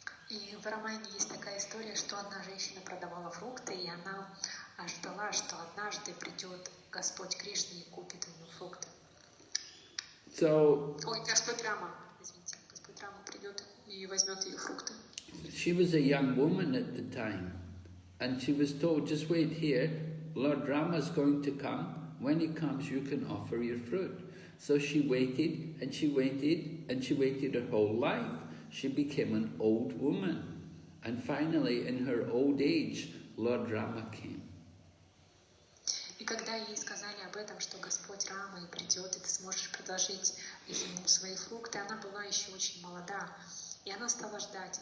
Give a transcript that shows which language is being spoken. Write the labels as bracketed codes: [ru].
[ru] И в Романе есть такая история, что одна женщина продавала фрукты, и она ждала, что однажды придет Господь Кришна и купит у нее фрукты. Ой, Господь Рама, извините, Господь Рама придет и возьмет ее фрукты. [en] She was a young woman at the time, and she was told, just wait here, Lord Rama is going to come. When he comes, you can offer your fruit. So she waited, and she waited, and she waited her whole life. She became an old woman. And finally, in her old age, Lord Rama came. [ru] И когда ей сказали об этом, что Господь Рама и придет, и ты сможешь предложить ему свои фрукты, она была еще очень молода. И она стала ждать.